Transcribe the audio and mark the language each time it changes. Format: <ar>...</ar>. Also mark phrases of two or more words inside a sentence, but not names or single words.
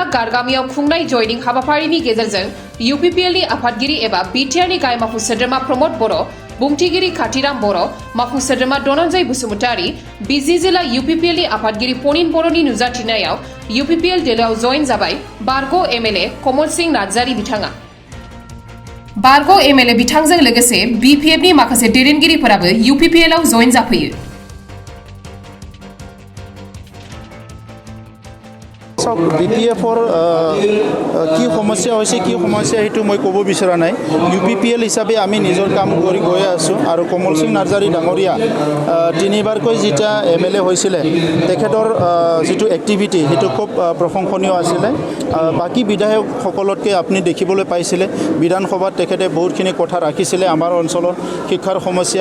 <brx>गारगामियाव खुंनाय जॉइनिं हाबाफारिनि गेजेरजों UPPL नि आफादगिरि एबा BTR नि गाहाय मावफुं सोद्रोमा प्रमद बर' बुंथिगिरि खाथिराम बर' मावफुं सोद्रोमा धनन्जय बसुमतारी बिजनी जिल्ला UPPL नि आफादगिरि पनिन बर'नि नुजाथिनायाव UPPL दोलोआव जॉइन जाबाय बारगौ MLA कमलस नार्जारि बिथाङा बारगौ MLA बिथांजों लोगोसे BPF नि माखासे दैदेनगिरिफोराबो UPPL आव जॉइन जाफैयो।</brx> <as>BPFर কি সমস্যা হৈছে কি সমস্যা হেতু মই ক'ব বিচৰা নাই UPPL হিচাপে আমি নিজৰ কাম কৰি গৈ আছো আৰু কমল সিং নাৰ্জাৰী ডাঙৰীয়া তিনিবাৰকৈ যেটা MLA হৈছিলে তেখেতৰ যেটো এক্টিভিটি হেতু খুব প্ৰশংসনীয় আছিলে বাকি বিধায়ক সকলতকৈ আপুনি দেখিবলৈ পাইছিলে বিধানসভাত তেখেতে বহুতখিনি কথা ৰাখিছিলে আমাৰ অঞ্চলৰ শিক্ষাৰ সমস্যা</as>